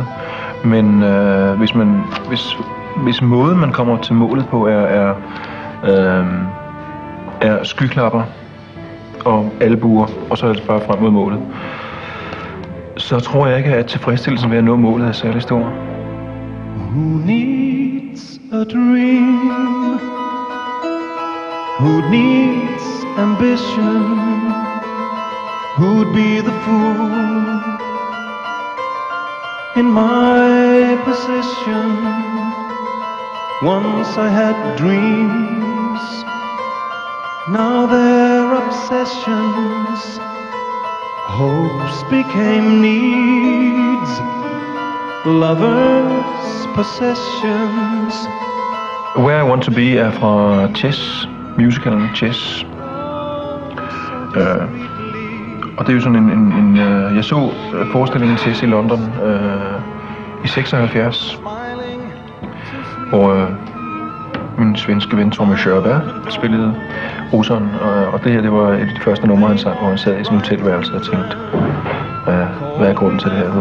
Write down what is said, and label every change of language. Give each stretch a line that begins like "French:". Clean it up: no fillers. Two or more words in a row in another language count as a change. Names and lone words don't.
Danish: Men hvis måden man kommer til målet på er skyklapper og albuer, og så er det bare frem mod målet, så tror jeg ikke, at tilfredsstillelsen ved at nå målet er særlig stor.
English: Who needs a dream? Who needs ambition? Who'd be the fool in my position? Once I had dreams, now they're obsessions. Hopes became needs, lovers' possessions.
Danish: Where I Want to Be er fra Chess, musicalen Chess. Og det er jo sådan jeg så forestillingen Chess i London i 76, hvor min svenske ven Tommy Körberg spillede russeren, og det her, det var et af de første numre, han sang, hvor han sad i sin hotelværelse og tænkte, hvad er grunden til det her?